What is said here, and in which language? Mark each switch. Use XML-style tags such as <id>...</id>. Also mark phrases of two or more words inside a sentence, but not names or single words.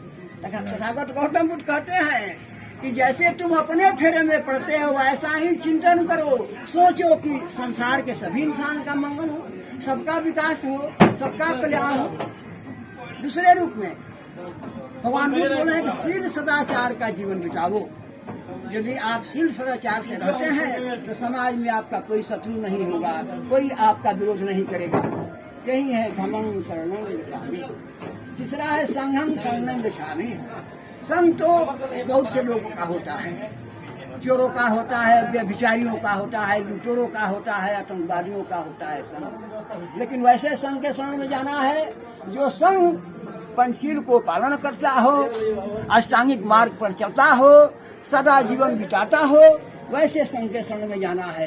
<hi>तथागत गौतम बुद्ध कहते हैं कि जैसे तुम अपने फेरे में पड़ते हो ऐसा ही चिंतन करो, सोचो कि संसार के सभी इंसान का मंगल हो, सबका विकास हो, सबका कल्याण हो। दूसरे रूप में भगवान बुद्ध बोले हैं कि शील सदाचार का जीवन बिताओ। यदि आप शील सदाचार से रहते हैं तो समाज में आपका कोई शत्रु नहीं होगा, कोई आपका विरोध नहीं करेगा। यही है</hi> <pi>धम्मं शरणं गच्छामि।</pi> <hi>तीसरा है</hi> <pi>संघं शरणं गच्छामि।</pi> <hi>संघ तो बहुत से लोगों का होता है, चोरों का होता है, व्यभिचारियों का होता है, लुटेरों का होता है, आतंकवादियों का होता है संघ। लेकिन वैसे संघ के शरण में जाना है जो संघ पंचशील को पालन करता हो, अष्टांगिक मार्ग पर चलता हो, सदा जीवन बिताता हो, वैसे संघ के शरण में जाना है।</hi>